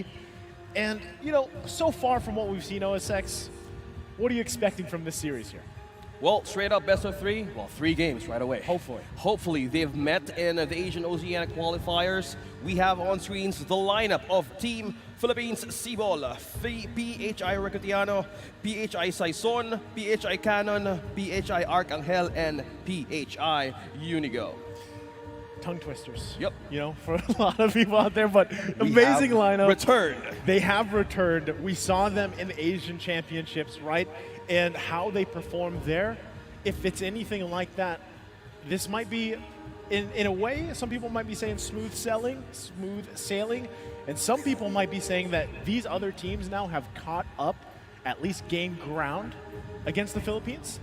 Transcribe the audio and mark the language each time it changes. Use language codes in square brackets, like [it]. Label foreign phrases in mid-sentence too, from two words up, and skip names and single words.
[en] And, you know, so far from what we've seen, OSX, what are you expecting from this series here? Well, straight up best of 3. Well, 3 games right away. Hopefully. Hopefully. They've met in the Asian Oceanic qualifiers. We have on screens the lineup of Team Philippines Cibol, PHI Recutiano, PHI Saison, PHI Cannon, PHI Arcangel, and PHI Unigo. Tongue twisters. Yep. You know, for a lot of people out there, but amazing lineup. Returned. They have returned. We saw them in the Asian Championships, right? And how they performed there. If it's anything like that, this might be, in a way, some people might be saying smooth sailing, and some people might be saying that these other teams now have caught up, at least gained ground against the Philippines.